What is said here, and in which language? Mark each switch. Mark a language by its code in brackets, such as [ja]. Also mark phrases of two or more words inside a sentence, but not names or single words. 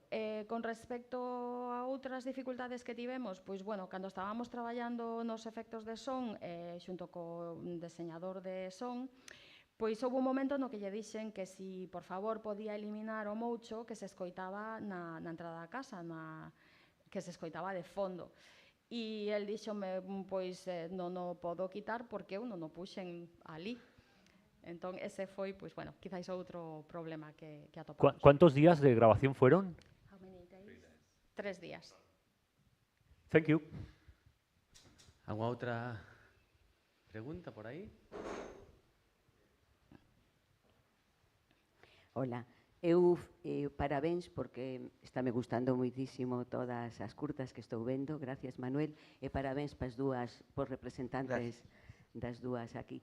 [gl] Con respecto a outras dificultades que tivemos, pois, bueno, cando estábamos traballando nos efectos de son, xunto co deseñador de son, pois houve un momento no que lle dixen que si, por favor, podía eliminar o moucho que se escoitaba na entrada da casa, que se escoitaba de fondo. E el díxome, pois, non o podo quitar porque eu non o puxen ali. Entón, ese foi, pois, bueno, quizáis outro problema que atopamos. [es] ¿Cuántos días de grabación fueron? [en] How many days? 3 días. Thank you. [gl] ¿Alguna outra pregunta por aí? Hola, parabéns porque está me gustando moitísimo todas as curtas que estou vendo, gracias Manuel, e parabéns para as dúas, por representantes das dúas aquí.